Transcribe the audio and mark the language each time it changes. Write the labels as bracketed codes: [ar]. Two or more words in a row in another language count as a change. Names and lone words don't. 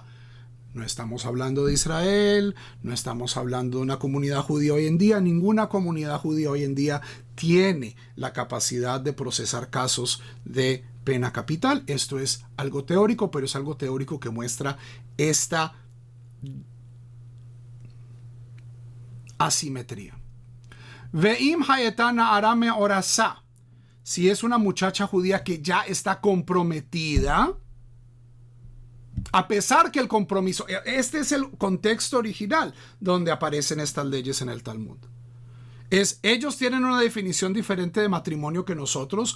[es] No estamos hablando de Israel, no estamos hablando de una comunidad judía hoy en día. Ninguna comunidad judía hoy en día tiene la capacidad de procesar casos de pena capital. Esto es algo teórico, pero es algo teórico que muestra esta asimetría. [he] ואם הייתה נערה מאורסה. [es] Si es una muchacha judía que ya está comprometida, a pesar que el compromiso, este es el contexto original donde aparecen estas leyes en el Talmud. Ellos tienen una definición diferente de matrimonio que nosotros.